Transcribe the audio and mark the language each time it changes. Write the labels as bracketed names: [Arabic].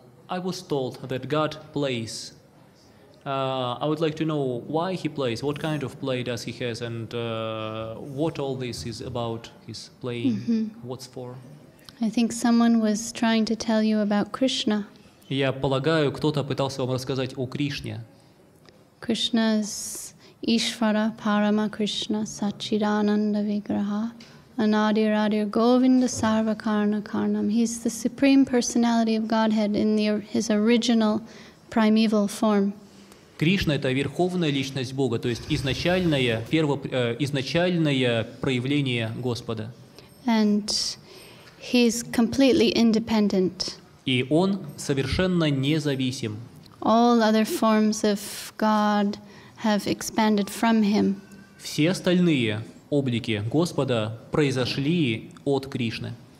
[English] I was told that God plays. I would like to know why he plays, what kind of play does he has, and what all this is about, his playing, what's for. I think someone was trying to tell you about Krishna. [Russian] Я полагаю, кто-то пытался вам рассказать о Кришне. [Sanskrit] Krishna's Ishvara Parama Krishna Sachidananda Vigraha Anadir Adir Govinda Sarva Karna Karnam. [English] He's the Supreme Personality of Godhead in his original primeval form. [Russian] Кришна — это верховная личность Бога, то есть изначальное проявление Господа. [English] And he's completely independent. [Russian] И Он совершенно независим. [English] All other forms of God have expanded from him. [Russian] Все остальные облики Господа произошли от Кришны.